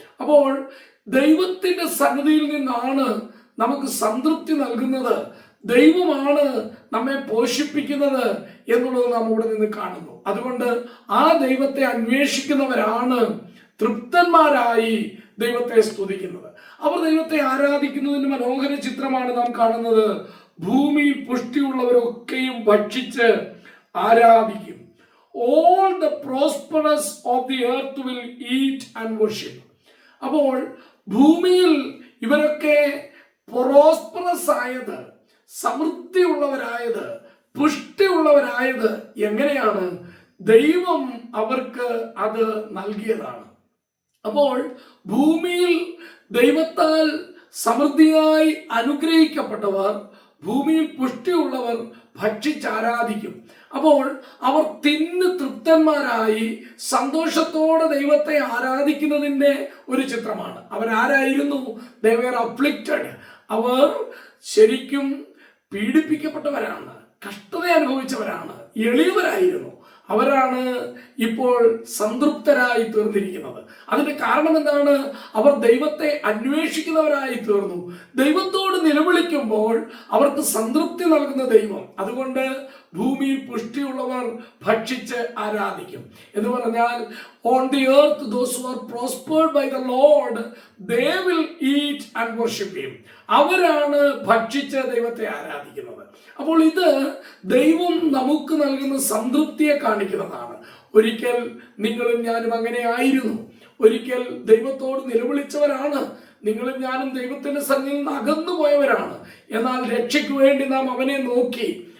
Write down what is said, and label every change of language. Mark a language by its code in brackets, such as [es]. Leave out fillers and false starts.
[ml] അപ്പോൾ ദൈവത്തിന്റെ സന്നിധിയിൽ നിന്നാണ് നമുക്ക് സംതൃപ്തി നൽകുന്നത്, ദൈവമാണ് നമ്മെ പോഷിപ്പിക്കുന്നത് എന്നുള്ളത് നാം ഇവിടെ നിന്ന് കാണുന്നു. അതുകൊണ്ട് ആ ദൈവത്തെ അന്വേഷിക്കുന്നവരാണ് തൃപ്തന്മാരായി ദൈവത്തെ സ്തുതിക്കുന്നത്. അവർ ദൈവത്തെ ആരാധിക്കുന്നതിന് മനോഹര ചിത്രമാണ് നാം കാണുന്നത്. ഭൂമിയിൽ പുഷ്ടിയുള്ളവരൊക്കെയും ഭക്ഷിച്ച് ആരാധിക്കും. [en] All the prosperous of the earth will eat and worship. [ml] അപ്പോൾ ഭൂമിയിൽ ഇവരൊക്കെ പ്രോസ്പറസ് ആയത്, സമൃദ്ധിയുള്ളവരായത്, പുഷ്ടിയുള്ളവരായത് എങ്ങനെയാണ്? ദൈവം അവർക്ക് അത് നൽകിയതാണ്. അപ്പോൾ ഭൂമിയിൽ ദൈവത്താൽ സമൃദ്ധിയായി അനുഗ്രഹിക്കപ്പെട്ടവർ, ഭൂമിയിൽ പുഷ്ടിയുള്ളവർ ഭക്ഷിച്ചാരാധിക്കും. അപ്പോൾ അവർ തിന്ന് തൃപ്തന്മാരായി സന്തോഷത്തോടെ ദൈവത്തെ ആരാധിക്കുന്നതിൻ്റെ ഒരു ചിത്രമാണ്. അവരാരായിരുന്നു? [en] They were afflicted. [ml] അവർ ശരിക്കും പീഡിപ്പിക്കപ്പെട്ടവരാണ്, കഷ്ടത അനുഭവിച്ചവരാണ്, എളിയവരായിരുന്നു. അവരാണ് ഇപ്പോൾ സംതൃപ്തരായി തീർന്നിരിക്കുന്നത്. അതിന്റെ കാരണം എന്താണ്? അവർ ദൈവത്തെ അന്വേഷിക്കുന്നവരായി തീർന്നു. ദൈവത്തോട് നിലവിളിക്കുമ്പോൾ അവർക്ക് സംതൃപ്തി നൽകുന്ന ദൈവം. അതുകൊണ്ട് ഭൂമിയിൽ പുഷ്ടിയുള്ളവർ ഭക്ഷിച്ച് ആരാധിക്കും എന്ന് പറഞ്ഞാൽ, [en] on the earth those who are prospered by the Lord, they will eat and worship him. [ml] അവരാണ് ഭക്ഷിച്ച് ദൈവത്തെ ആരാധിക്കുന്നത്. അപ്പോൾ ഇത് ദൈവം നമുക്ക് നൽകുന്ന സംതൃപ്തിയെ കാണിക്കുന്നതാണ്. ഒരിക്കൽ നിങ്ങളും ഞാനും അങ്ങനെ ആയിരുന്നു. ഒരിക്കൽ ദൈവത്തോട് നിലവിളിച്ചവരാണ്. നിങ്ങളും ഞാനും ദൈവത്തിന്റെ സന്നിധിയിൽ നിന്ന് അകന്നു പോയവരാണ്. എന്നാൽ രക്ഷയ്ക്ക് വേണ്ടി നാം അവനെ നോക്കി,